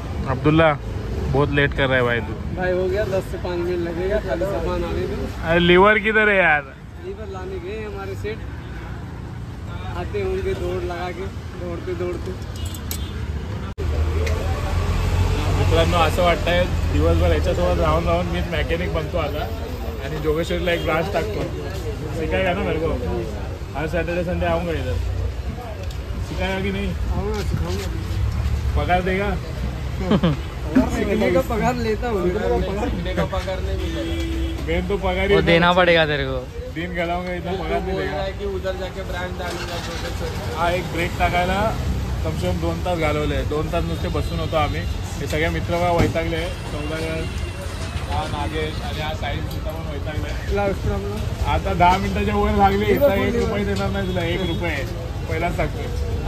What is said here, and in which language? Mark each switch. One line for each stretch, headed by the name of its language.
Hindi: अब्दुल्ला बहुत लेट कर रहा है भाई तू. भाई हो गया 10 से 5 मिनट लगेगा. खाली सामान आने दो. अरे लीवर किधर है यार? लीवर लाने गए हमारे सेठ. आते होंगे दौड़ लगा के, दौड़ते.
Marathi: मित्रांनो असं वाटतंय दिवसभर याच्यासोबत राहून मीच मॅकॅनिक बनतो आता, आणि जोगेश्वरीला एक ब्रांच टाकतो.
Hindi: सिखाएगा ना मेरे को? हर सैटरडे संडे आऊँगा इधर. सिखाएगा कि नहीं? पगार देगा? सीखने का पगार लेता हूँ. सीखने का पगार नहीं मिलेगा. मेन तो पगार वो देना पड़ेगा तेरे को. दिन गलाऊंगा इतना पगार नहीं देगा. कि उधर जाके ब्रांड डालूंगा.
Marathi: हा एक ब्रेक टाकायला
Hindi: कम से कम
Marathi: 2 तास घालवले. 2 तास नुसते बसून होतो आम्ही. हे सगळे मित्र बघा वैतागले. सौदागर, हा नागेश आणि हा साहिल सुद्धा पण वैतागले. आता 10 मिनिटाच्या वर लागले. इथं 1 रुपये देणार नाही तुला. 1 रुपये पहिलाच टाकतोय.